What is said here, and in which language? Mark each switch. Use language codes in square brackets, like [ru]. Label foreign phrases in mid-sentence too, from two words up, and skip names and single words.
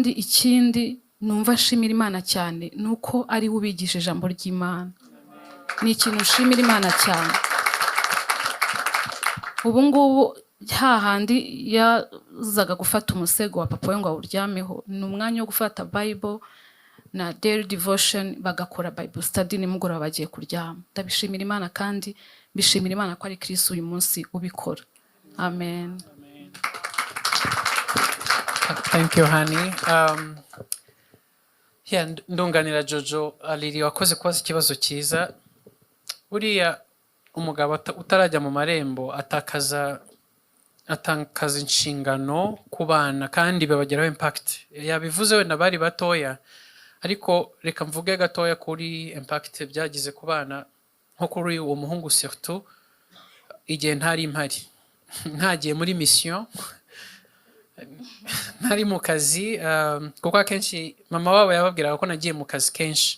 [rw] Kandi ikindi numva nshimira Imana cyane ni uko ari we ubigisha ijambo ry'Imana. Ni ikintu nshimira Imana cyane. Ubu ngubu hahandi yazaga gufata umusego wa papa we ngo awuryameho, ni umwanya wo gufata Bible na [en] daily devotion, [rw] bagakora [en] Bible study [rw] nimugoroba bagiye kuryama. Ndabishimira Imana kandi bishimira Imana ko ari Kristo uyu munsi ubikora. Amen. [en] Thank you, honey. [rw] Ndunganira Jojo Aliri wakoze kubaza ikibazo cyiza. Buriya umugabo utarajya mu marembo atakaza inshingano ku bana kandi babageraho impact. Yabivuze wenda bari batoya, ariko reka mvuge gatoya kuri impact byagize ku bana, nko kuri uwo muhungu surtout igihe ntari impari, ntagiye muri mission, ntari mu kazi, kuko akenshi mama wabo yababwiraga ko nagiye mu kazi kenshi.